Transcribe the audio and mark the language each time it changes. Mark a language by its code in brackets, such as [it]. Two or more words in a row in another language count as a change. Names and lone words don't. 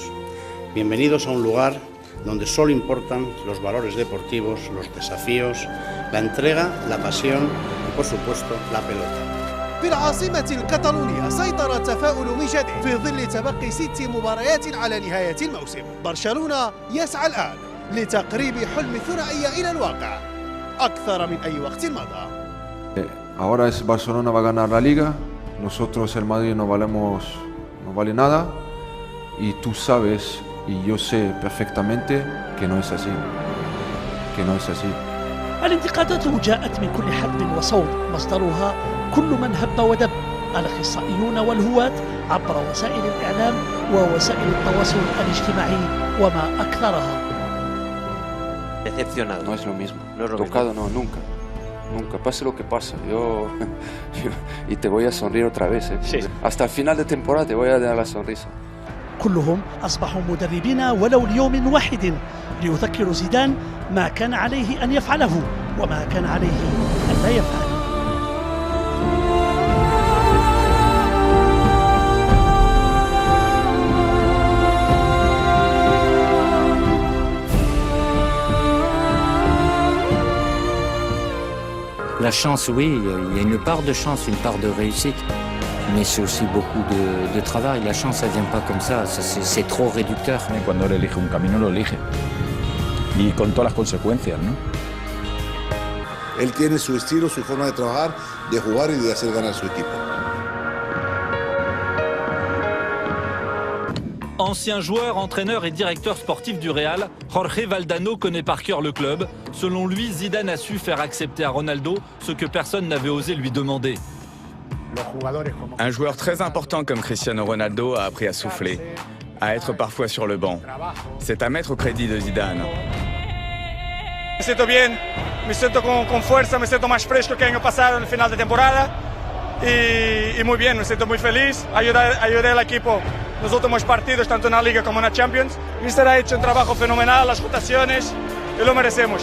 [es] Bienvenidos a un lugar donde solo importan los valores deportivos, los desafíos, la entrega, la pasión y, por supuesto, la pelota. [ar] في العاصمة الكتالونية سيطر التفاؤل من جديد في ظل تبقي 6 مباريات على نهاية الموسم. برشلونة يسعى الآن لتقريب حلم الثنائية إلى الواقع أكثر من أي وقت مضى. [es] Ahora es Barcelona va a ganar la Liga. Nosotros, el Madrid, no vale nada, y tú sabes, y yo sé perfectamente que no es así, [ar] الانتقادات جاءت من كل حدب وصوب، مصدرها كل من هب ودب، الأخصائيون والهواة عبر وسائل الإعلام ووسائل التواصل الاجتماعي وما أكثرها. [es] Decepcionado. No es lo mismo. No es lo Tocado, mismo. no, nunca. Nunca, pase lo que pase. Y te voy a sonreír otra vez. Sí. Hasta el final de temporada te voy a dar la sonrisa. [ar] كلهم أصبحوا مدربين ولو ليوم واحد ليذكروا زيدان ما كان عليه أن يفعله وما كان عليه أن لا يفعل. [fr] La chance, oui, il y a une part de chance, une part de réussite, mais c'est aussi beaucoup de travail. La chance, ça ne vient pas comme ça, c'est trop réducteur. [es] Cuando él elige un camino, lo elige. Y con todas las consecuencias, ¿no? Él tiene su estilo, su forma de trabajar, de jugar y de hacer ganar su equipo. [fr] Ancien joueur, entraîneur et directeur sportif du Real, Jorge Valdano connaît par cœur le club. Selon lui, Zidane a su faire accepter à Ronaldo ce que personne n'avait osé lui demander. Un joueur très important comme Cristiano Ronaldo a appris à souffler, à être parfois sur le banc. C'est à mettre au crédit de Zidane. [es] Me siento bien, me siento con fuerza, me siento más fresco que el año pasado en el final de temporada y muy bien, me siento muy feliz. Ayudé al equipo en los últimos partidos, tanto en la Liga como en la Champions. Mister ha hecho un trabajo fenomenal, las rotaciones, y lo merecemos.